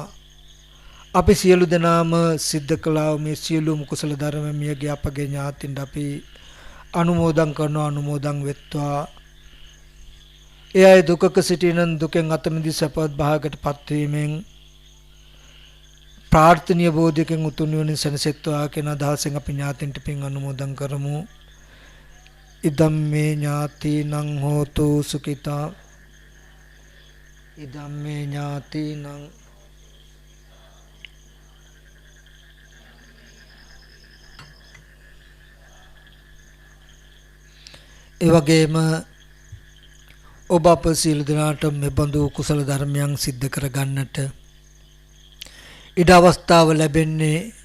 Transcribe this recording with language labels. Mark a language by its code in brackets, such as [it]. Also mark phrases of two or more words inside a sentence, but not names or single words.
[si] අපි සියලු දෙනාම සිද්ධ කළා වූ මේ සියලුම කුසල ධර්ම මියගේ අපගේ ඥාතින්ට අපි අනුමෝදන් කරනවා. අනුමෝදන් වෙත්වා. ඒ අය දුකක සිටිනන් දුකෙන් අත මිදී සපවත් භාගයට පත්වීමෙන් ප්‍රාර්ථනීය බෝධියකින් උතුම් නිවනින් සැනසෙත්වා කියන අදහසෙන් අපි ඥාතින්ට පින් අනුමෝදන් කරමු. [pi] ඉදම් මේ ඥාතිනං හෝතු සුඛිතා, ඉදම් මේ ඥාතිනං [si] ඒ වගේම ඔබ අප සියලු දෙනාට මෙබඳු කුසල ධර්මයන් සිද්ධ කරගන්නට ඉඩ අවස්ථාව ලැබෙන්නේ